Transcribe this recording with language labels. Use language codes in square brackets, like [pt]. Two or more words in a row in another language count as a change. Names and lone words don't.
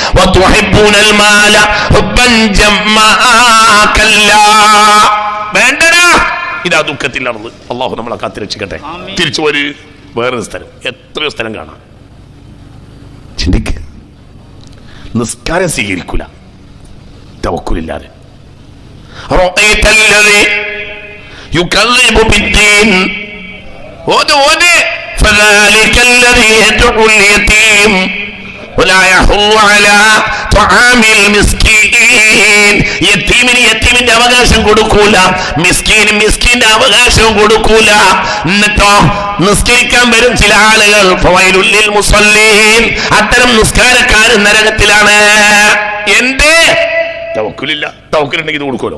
[ml] വേണ്ടടാ, ഇതാ ദുഃഖത്തിലാണത്. അള്ളാഹു നമ്മളെ കാത്തിരക്ഷിക്കട്ടെ. തിരിച്ചു ഒരു വേറൊരു സ്ഥലം, എത്രയോ സ്ഥലം കാണാം. ചിന്തിക്ക്, നിസ്കാരം സ്വീകരിക്കൂല തവക്കുലില്ലാതെ. [ar] فذلك الذي يدعو اليتيم ولا يحض على طعام المسكين. [ml] യതീമിന്റെ അവകാശം കൊടുക്കൂല, മിസ്കീന്റെ അവകാശം കൊടുക്കൂല. എന്നിട്ടോ നിസ്കരിക്കാൻ വരും ചില ആളുകൾ, [ar] فويل للمصلين, [ml] അത്തരം നിസ്കാരക്കാരൻ നരകത്തിലാണ്. എന്റെ തവക്കുലില്ല, തവക്കുലുണ്ടെങ്കിൽ ഇത് കൊടുക്കുമല്ലോ.